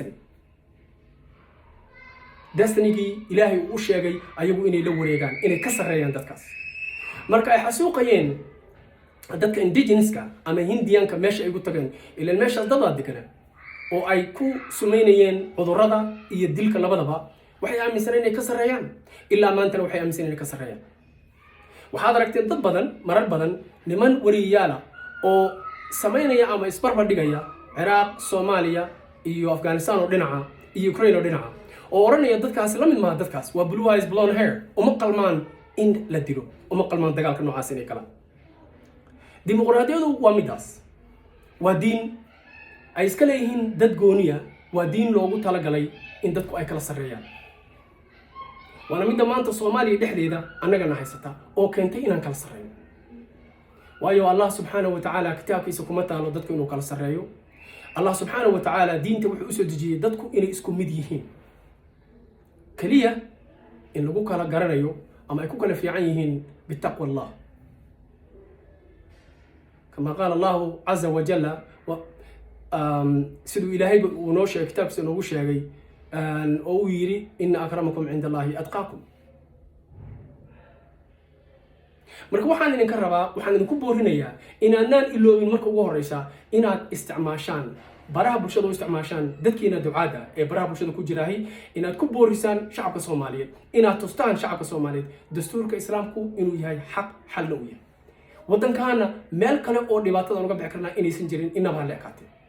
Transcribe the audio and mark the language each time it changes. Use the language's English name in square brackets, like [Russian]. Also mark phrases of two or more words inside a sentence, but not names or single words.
[Somali] destiny ilaahay uu sheegay ayagu inay la wareegaan inay ka sareeyaan dadkaas marka ay xasuuqayeen dadka indigenouska ama Hindiyanka meesha ay ugu tageen ilaa meesha dad degan oo ay ku sumeynayeen cudurrada iyo dilka labadaba waxay aaminsanayeen inay ka sareeyaan ilaa maanta waxay aaminsanayeen inay ka sareeyaan waxaad aragteen dad badan marar badan niman wariyaala oo sameynaya ama isbarbar dhigaya Iraq Soomaaliya iyo Afghanistan oo dhinaca iyo Ukraine oo dhinaca oo oranaya dadkaas la mid ma dadkaas waa [English] blue eyes blonde hair [Somali] uma qalmaan in la dilo uma qalmaan dagaalka noocaas inay kala dimuqraadiyadu waa midaas waa diin ay iska leeyihiin dad gooniya waa diin loogu talagalay in dadku ay kala sareeyaan waana midda maanta Soomaaliya dhexdeeda annagana haysata oo keentay inaan kala sareeyo waayo [Arabic] الله سبحانه وتعالى [Somali] kitaabkiisa kuma taalo dadku inuu kala sareeyo [Arabic] الله سبحانه وتعالى [Somali] diinta wuxuu u soo dejiyay dadku inay isku mid yihiin kaliya in lagu kala garanayo ama ay ku kala fiican yihiin [Arabic] بتقوى الله [Somali] kama qala [Arabic] الله عز وجل [Somali] siduu ilaahay uu noo sheegay kitaabkiisa noogu sheegay oo uu yiri [Arabic] إن أكرمكم عند الله أتقاكم [Somali] marka waxaan idinka rabaa waxaan idinku boorinayaa inaanaan iloobin marka ugu horeysa inaad isticmaashaan baraha bulshada u isticmaashaan dadkiina ducaada ee baraha bulshada ku jiraahay inaad ku boorisaan shacabka Soomaaliyeed inaad tustaan shacabka Soomaaliyeed dastuurka islaamku inuu yahay xaq xal u yahay wadankaana meel kale oo dhibaatada uga bixi karnaa inaysan jirin inaba la ekaatay